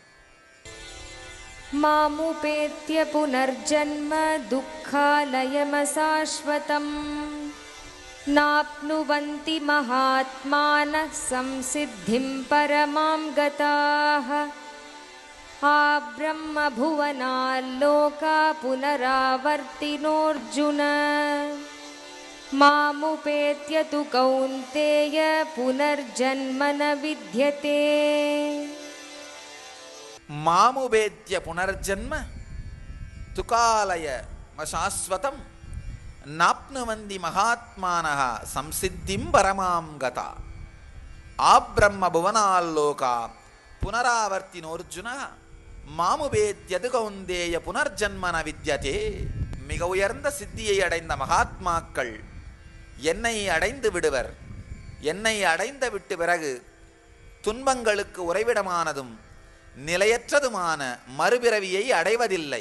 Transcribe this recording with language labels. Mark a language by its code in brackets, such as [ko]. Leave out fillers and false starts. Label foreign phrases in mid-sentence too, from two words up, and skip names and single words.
[sa] मामुपेत्य पुनर्जन्म दुःखालयमशाश्वतम् नाप्नुवन्ति महात्मानः संसिद्धिम् परमाम् गताः आब्रह्मभुवनाल्लोका पुनरावर्तिनोऽर्जुन मामुपेत्य तु कौन्तेय पुनर्जन्म न विद्यते मामुपेत्य पुनर्जन्म तुकालय शाश्वतं नाप्नुवन्ति महात्मानः संसिद्धिं परमां गता आब्रह्म भुवनाल्लोका पुनरावर्तिनोऽर्जुनः मामुपेत्यतु कौन्तेय पुनर्जन्मन विद्यते. [ta] மிக உயர்ந்த சித்தியை அடைந்த மகாத்மாக்கள் என்னை அடைந்து விடுவர். என்னை அடைந்த விட்டு பிறகு துன்பங்களுக்கு உறைவிடமானதும் நிலையற்றதுமான மறுபிறவியை அடைவதில்லை.